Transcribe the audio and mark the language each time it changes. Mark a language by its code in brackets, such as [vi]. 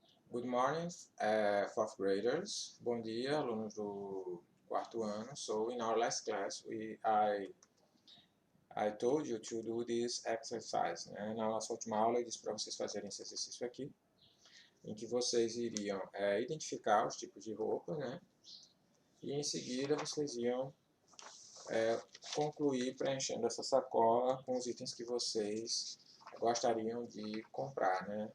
[en] Good morning, fourth graders. [pt] Bom dia, alunos do quarto ano. [en] So in our last class, I told you to do this exercise. [pt] Né? Na nossa última aula, eu disse para vocês fazerem esse exercício aqui, em que vocês iriam identificar os tipos de roupa, né? E em seguida vocês iam concluir preenchendo essa sacola com os itens que vocês gostariam de comprar, né?